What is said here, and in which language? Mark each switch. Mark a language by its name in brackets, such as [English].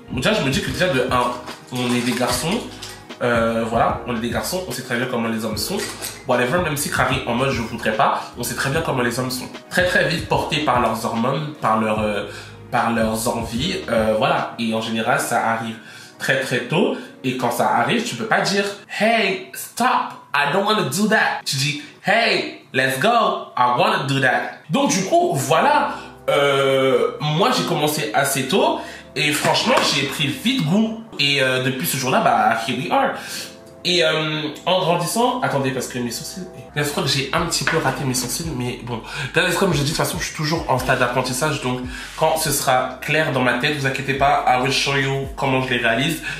[French] Déjà je me dis que déjà de 1, on est des garçons. Voilà, on est des garçons, on sait très bien comment les hommes sont. Whatever, même si Crary en mode je voudrais pas, on sait très bien comment les hommes sont. Très très vite portés par leurs hormones, par leurs envies, voilà. Et en général, ça arrive très très tôt. Et quand ça arrive, tu peux pas dire [English] hey, stop, I don't want to do that. [French] Tu dis [English] hey, let's go, I want to do that. [French] Donc du coup, voilà, moi j'ai commencé assez tôt. Et franchement, j'ai pris vite goût. Et depuis ce jour-là, bah, [English] here we are. [French] Et en grandissant, attendez, parce que mes sourcils, je crois que j'ai un petit peu raté mes sourcils, mais bon, comme je dis, de toute façon, je suis toujours en stade d'apprentissage, donc quand ce sera clair dans ma tête, vous inquiétez pas, [English] I will show you [French] comment je les réalise.